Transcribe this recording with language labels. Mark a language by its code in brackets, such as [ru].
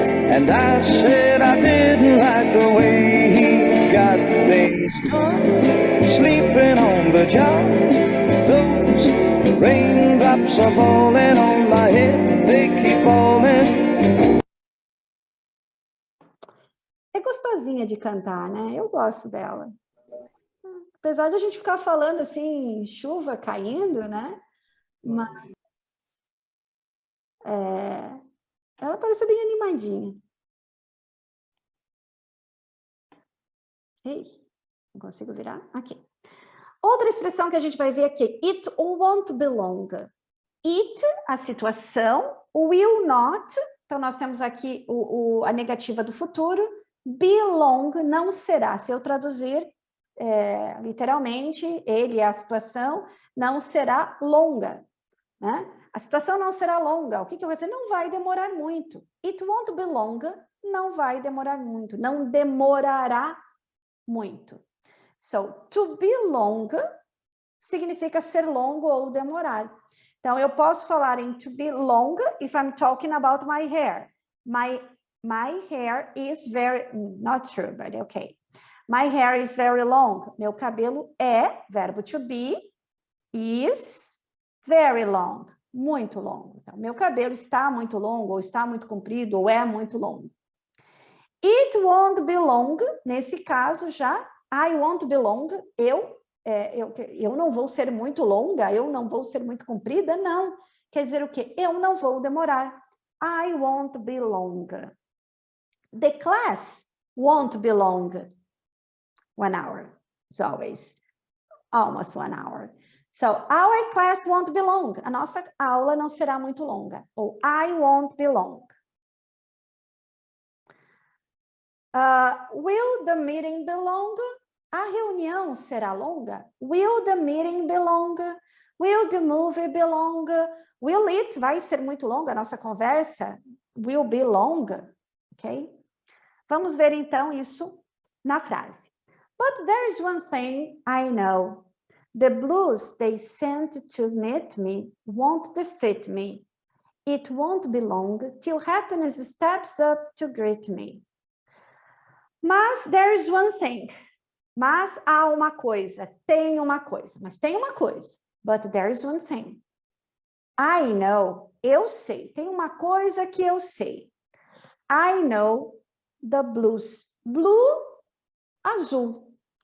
[en] And I said I didn't like the way he got things done. Sleeping on the job, those raindrops are falling on my head, they keep falling. [pt] É gostosinha de cantar, né? Eu gosto dela. Apesar de a gente ficar falando assim, chuva caindo, né? Mas ela parece bem animadinha. Ei, não consigo virar? Aqui. Outra expressão que a gente vai ver aqui, [en] it won't belong. [pt] It, a situação, [en] will not, [pt] então nós temos aqui a negativa do futuro, belong, não será. Se eu traduzir literalmente, ele é a situação, não será longa, né? A situação não será longa. O que eu vou dizer? Não vai demorar muito. [en] It won't be long, [pt] não vai demorar muito, não demorará muito. So, [en] to be long [pt] significa ser longo ou demorar. Então, eu posso falar em [en] to be long if I'm talking about my hair. My hair is very, not true, but okay. My hair is very long. [pt] Meu cabelo é, verbo [en] to be, is very long. [pt] Muito longo. Então, meu cabelo está muito longo, ou está muito comprido, ou é muito longo. [en] It won't be long, [pt] nesse caso já, [en] I won't be long, [pt] eu não vou ser muito longa, eu não vou ser muito comprida, não. Quer dizer o quê? Eu não vou demorar. [en] I won't be long. The class won't be long. 1 hour, as always. Almost 1 hour. So, our class won't be long. [pt] A nossa aula não será muito longa. [en] Ou I won't be long. Will the meeting be long? [pt] A reunião será longa? [en] Will the meeting be long? Will the movie be long? Will it [pt] vai ser muito longa a nossa conversa? [en] Will be long, ok? [pt] Vamos ver então isso na frase. [en] But there's one thing I know. The blues they sent to meet me won't defeat me. It won't be long till happiness steps up to greet me. Mas there's one thing. [pt] Mas há uma coisa, tem uma coisa, mas tem uma coisa. [en] But there's one thing. I know, [pt] eu sei. Tem uma coisa que eu sei. [en] I know the blues. [pt] Blue, azul.